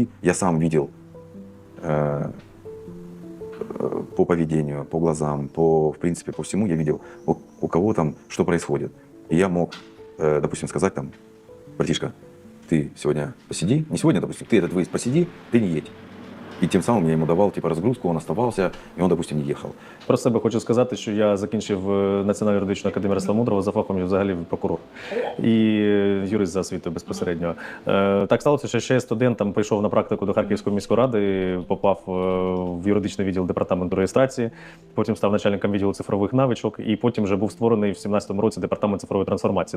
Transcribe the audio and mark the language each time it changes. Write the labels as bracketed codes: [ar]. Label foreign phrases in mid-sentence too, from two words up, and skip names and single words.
[ru] Я сам видел по поведению, по глазам, в принципе, по всему я видел, у кого там что происходит. И я мог, допустим, сказать там, братишка, ты сегодня посиди, не сегодня, допустим, ты этот выезд посиди, ты не едь. [uk] І тим самим я йому давав типу, розгрузку, він оставався, і він, допустим, не їхав. Про себе хочу сказати, що я закінчив Національну юридичну академію Ярослава Мудрого, за фахом я взагалі прокурор і юрист за освітою безпосередньо. Так сталося, що ще я студент там прийшов на практику до Харківської міської ради, попав в юридичний відділ департаменту реєстрації, потім став начальником відділу цифрових навичок, і потім вже був створений в 2017 році департамент цифрової трансформації.